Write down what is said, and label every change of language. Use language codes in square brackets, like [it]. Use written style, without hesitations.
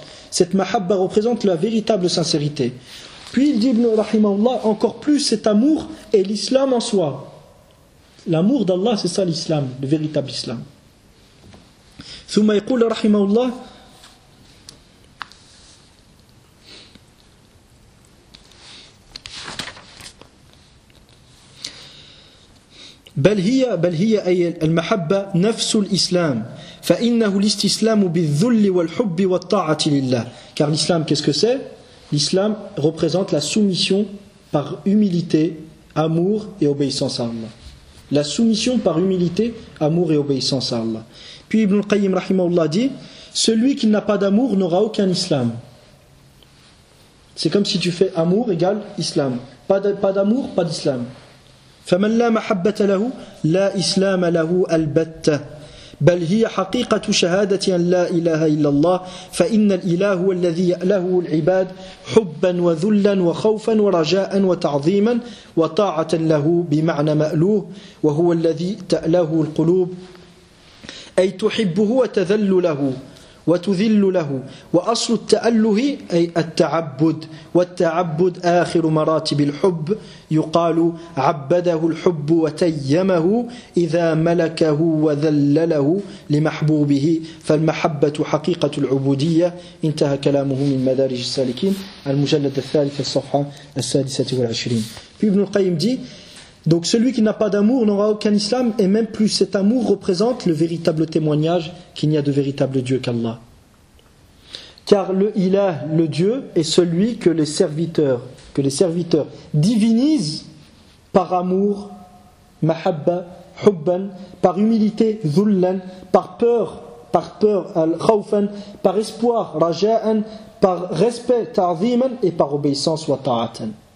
[fr] Cette mahabba représente la véritable sincérité. Puis il dit, Ibn al-Rahimallah, encore plus cet amour est l'islam en soi. L'amour d'Allah, c'est ça l'islam, le véritable islam. [ar] ثم يقول رحمه الله بل هي أي المحبة نفس الإسلام فإنه الاستسلام بالذل والحب والطاعة لله. [fr] Car l'islam, qu'est-ce que c'est? L'islam représente la soumission par humilité, amour et obéissance à Allah. La soumission par humilité, amour et obéissance à Allah. Puis Ibn al-Qayyim rahimahullah dit, celui qui n'a pas d'amour n'aura aucun islam. C'est comme si tu fais amour égal islam. Pas d'amour, pas d'islam. [ar] فَمَنْ لَا مَحَبَّةَ لَهُ لَا إِسْلَامَ لَهُ أَلْبَتَّ بَلْ هِيَ حَقِيقَةُ شَهَادَةٍ لَا إِلَهَ إِلَّا اللَّهِ فَإِنَّ الْإِلَهُ هُوَ الَّذِي يَأْلَهُ الْعِبَادِ حُبًّا وَذُلًّا وَخَوْفًا وَرَجَاءً وَتَعْظِيمًا وَطَاعَةً لَهُ بِمَعْنَى مَأْلُوهُ وَهُوَ الَّذِي تَأْلَهُ الْقُلُوبُ أي تحبه وتذل له وتذل له وأصل التأله أي التعبد والتعبد آخر مراتب الحب يقال عبده الحب وتيمه إذا ملكه وذلله لمحبوبه فالمحبة حقيقة العبودية انتهى كلامه من مدارج السالكين المجلد الثالث الصفحة 26. [fr] Puis Ibn al-Qayyim dit, donc celui qui n'a pas d'amour n'aura aucun islam, et même plus, cet amour représente le véritable témoignage qu'il n'y a de véritable Dieu qu'Allah. Car le ilah, le Dieu, est celui que les serviteurs divinisent par amour, mahabba, hubban, par humilité, dhullan, par peur, al-khawfan, par espoir, raja'an, par respect, ta'ziman, et par obéissance, wa ta'atan.